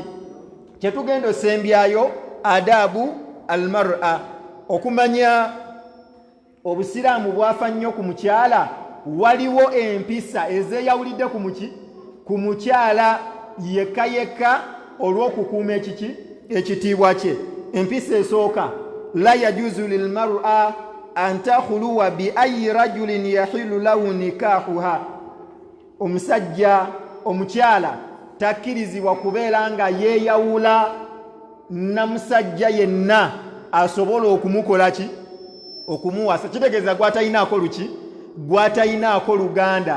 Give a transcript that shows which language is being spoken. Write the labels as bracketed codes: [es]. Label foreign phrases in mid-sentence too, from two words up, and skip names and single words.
[lg] Kyetugenda osembyayo [ar] أدب المرأة, [lg] okumanya obusiraamu bwafa nnyo ku mukyala. Waliwo empisa ezeeyawulidde ku mukyala yekka yekka olw'okukuuma ekitiibwa kye. Empisa esooka, [ar] لا يجوز للمرأة أن تخلو بأي رجل يحل له نكاحها. [lg] Omusajja omukyala takkirizibwa kubeera nga yeeyawula na musajja yenna asobola okumukola ki okumuwasa. Kitegeeza gw'atayinaako luki gw'atayinaako luganda.